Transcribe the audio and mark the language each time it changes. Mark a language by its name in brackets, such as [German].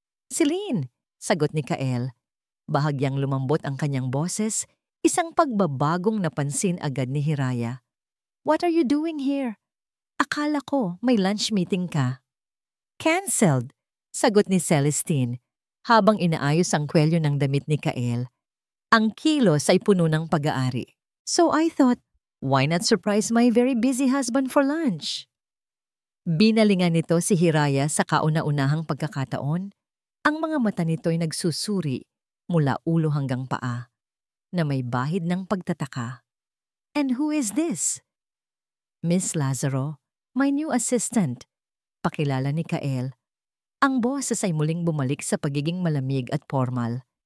[Filipino] "Celine," sagot ni Kael. Bahagyang lumambot ang kanyang boses, isang pagbabagong napansin agad ni Hiraya. [English] "What are you doing here? [Filipino] Akala ko may lunch meeting ka." [English] "Cancelled," [Filipino] sagot ni Celestine, habang inaayos ang kwelyo ng damit ni Kael. Ang kilos ay puno ng pag-aari. [English] "So I thought, why not surprise my very busy husband for lunch?" [Filipino] Binalingan nito si Hiraya sa kauna-unahang pagkakataon. Ang mga mata nito'y nagsusuri mula ulo hanggang paa, na may bahid ng pagtataka. [English] And who is this? Miss Lazaro, my new assistant. [Filipino] Pakilala ni Kael. Ang boses ay muling bumalik sa pagiging malamig at formal.